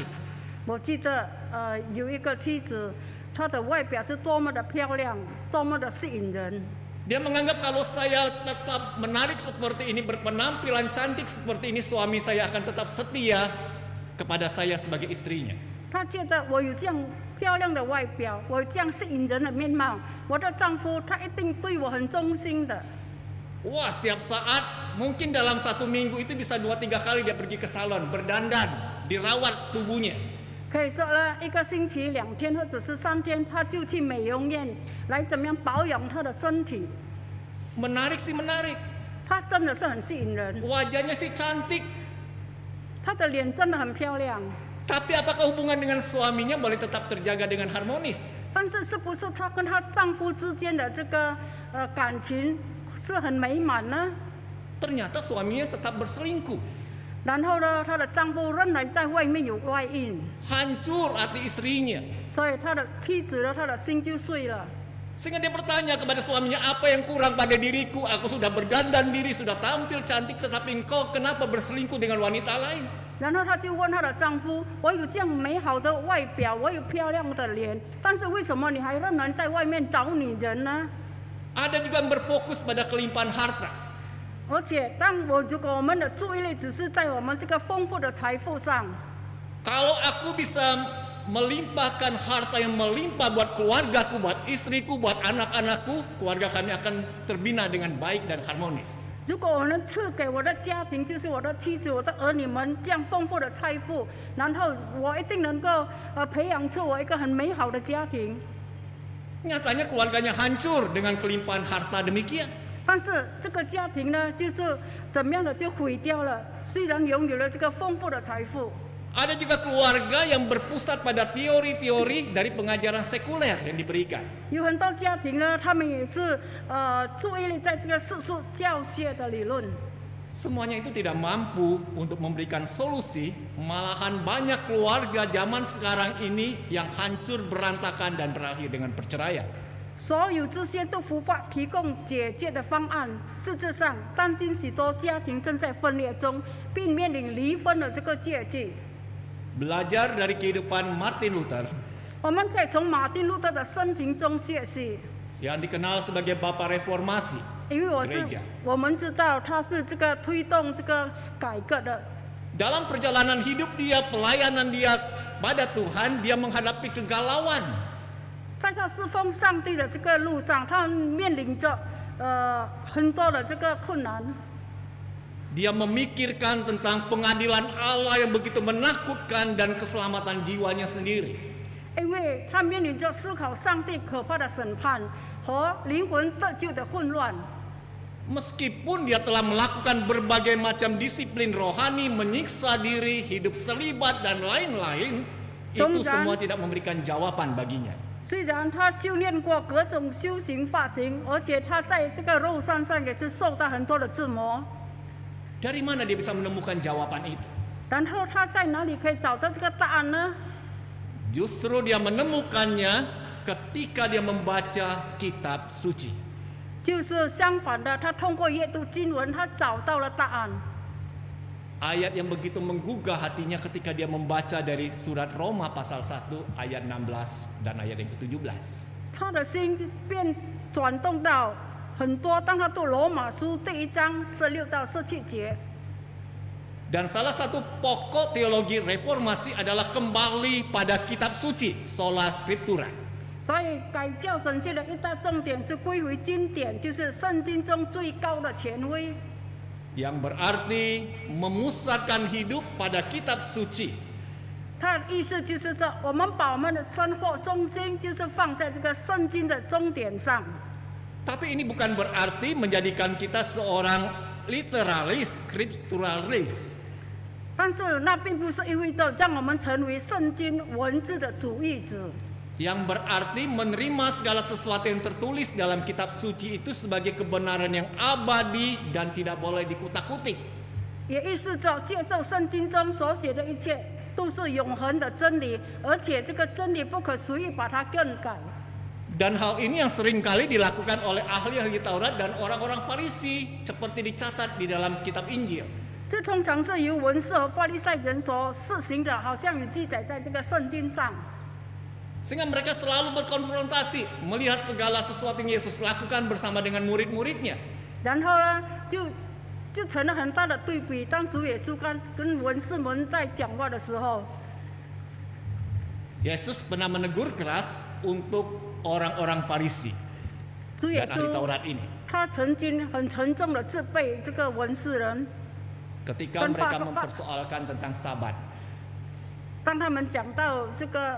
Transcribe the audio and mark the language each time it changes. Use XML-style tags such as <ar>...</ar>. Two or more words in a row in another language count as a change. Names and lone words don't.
<zh>我记得有一个妻子，她的外表是多么的漂亮，多么的吸引人。</zh> <id>Dia menganggap kalau saya tetap menarik seperti ini, berpenampilan cantik seperti ini, suami saya akan tetap setia kepada saya sebagai istrinya.</id> <zh>她觉得我有这样漂亮的外表，我有这样吸引人的面貌，我的丈夫他一定对我很忠心的。</zh> <id>Wah, setiap saat mungkin dalam 1 minggu itu bisa 2-3 kali dia pergi ke salon, berdandan, dirawat tubuhnya.</id> <zh>可以说呢，一个星期2天或者是3天，他就去美容院来怎么样保养他的身体。</zh> <id>Menarik sih menarik.</id> <zh>他真的是很吸引人，</zh> <id>Wajahnya sih cantik.</id> <zh>他的脸真的很漂亮。</zh> <id>Tapi apakah hubungan dengan suaminya boleh tetap terjaga dengan harmonis?</id> <zh>但是，是不是她跟她丈夫之间的这个感情是很美满呢？</zh> <id>Ternyata suaminya tetap berselingkuh.</id> <zh>然后呢，她的丈夫仍然在外面有外遇，</zh> <id>Hancur hati istrinya.</id> <zh>所以她的妻子呢，她的心就碎了。</zh> <id>Sehingga dia bertanya kepada suaminya, apa yang kurang pada diriku? Aku sudah berdandan diri, sudah tampil cantik, tetapi engkau kenapa berselingkuh dengan wanita lain?</id> <zh>然后她就问她的丈夫：“我有这样美好的外表，我有漂亮的脸，但是为什么你还仍然在外面找女人呢？”</zh> <id>Ada juga yang berfokus pada kelimpahan harta.</id> <zh>而且，如果我们的注意力只是在我们这个丰富的财富上，</zh> <id>Kalau aku bisa melimpahkan harta yang melimpah buat keluargaku, buat istriku, buat anak-anakku, keluarga kami akan terbina dengan baik dan harmonis.</id> <zh>如果我能赐给我的家庭，就是我的妻子、我的儿女们这样丰富的财富，然后我一定能够培养出我一个很美好的家庭。</zh> <id>Nyatanya keluarganya hancur dengan kelimpahan harta demikian.</id> <zh>但是这个家庭呢，就是怎么样的就毁掉了。虽然拥有了这个丰富的财富，</zh> <id>Ada juga keluarga yang berpusat pada teori-teori dari pengajaran sekuler yang diberikan.</id> <zh>有很多家庭呢，他们也是注意力在这个世俗教学的理论。</zh> <id>Semuanya itu tidak mampu untuk memberikan solusi, malahan banyak keluarga zaman sekarang ini yang hancur berantakan dan berakhir dengan perceraian.</id> <zh>所有这些都无法提供解决的方案。事实上，当今许多家庭正在分裂中，并面临离婚的这个结局。</zh> <id>Belajar dari kehidupan Martin Luther</id> <zh>我们可以从马丁路德的生平中学习，</zh> <id>yang dikenal sebagai Bapak Reformasi.</id> <zh>因为我们知道他是这个推动这个改革的。</zh> <id>Dalam perjalanan hidup dia, pelayanan dia pada Tuhan, dia menghadapi kegalauan.</id> <zh>在他侍奉上帝的这个路上，他面临着很多的这个困难。</zh> <id>Dia memikirkan tentang pengadilan Allah yang begitu menakutkan dan keselamatan jiwanya sendiri.</id> <zh>因为他面临着思考上帝可怕的审判和灵魂得救的混乱。</zh> <id>Meskipun dia telah melakukan berbagai macam disiplin rohani, menyiksa diri, hidup selibat dan lain-lain, itu semua tidak memberikan jawaban baginya.</id> <zh>虽然他修炼过各种修行法行，而且他在这个肉身上也是受到很多的折磨。</zh> <id>Dari mana dia bisa menemukan jawaban itu?</id> <zh>然后他在哪里可以找到这个答案呢？</zh> <id>Justru dia menemukannya ketika dia membaca kitab suci.</id> <zh>就是相反的，他通过阅读经文，他找到了答案。</zh> <id>Ayat yang begitu menggugah hatinya ketika dia membaca dari surat Roma pasal 1 ayat 16 dan ayat yang ke-17.</id> <zh>他的心便转动到很多，当他读罗马书第1章16到17节。</zh> <id>Dan salah satu pokok teologi reformasi adalah kembali pada kitab suci,</id> <la>sola scriptura.</la> <zh>所以改教神学的一大重点是归回经典，就是圣经中最高的权威。</zh> <id>Yang berarti memusatkan hidup pada kitab suci.</id> <zh>他的意思就是说，我们把我们的生活中心就是放在这个圣经的终点上。</zh> <id>Tapi ini bukan berarti menjadikan kita seorang literalis, scripturalis.</id> <zh>但是那并不是意味着让我们成为圣经文字的主义者。</zh> <id>Yang berarti menerima segala sesuatu yang tertulis dalam kitab suci itu sebagai kebenaran yang abadi dan tidak boleh dikutak-kutik.</id> <zh>也意思着接受圣经中所写的一切都是永恒的真理，而且这个真理不可随意把它更改。</zh> <id>Dan hal ini yang seringkali dilakukan oleh ahli-ahli Taurat dan orang-orang Farisi seperti dicatat di dalam kitab Injil.</id> <zh>这通常是由文士和法利赛人所实行的，好像有记载在这个圣经上。</zh> <id>Sehingga mereka selalu berkonfrontasi melihat segala sesuatu yang Yesus lakukan bersama dengan murid-muridnya.</id> <zh>然后呢，就成了很大的对比。当主耶稣跟文士们在讲话的时候，</zh> <id>Yesus pernah menegur keras untuk orang-orang Farisi</id> <zh>主耶</zh> <id>dan ahli</id> <zh>稣</zh> <id>Taurat ini.</id> <zh>他曾经很沉重的责备这个文士人。</zh> <id>Ketika mereka mempersoalkan tentang Sabat.</id> <zh>当他们讲到这个，</zh>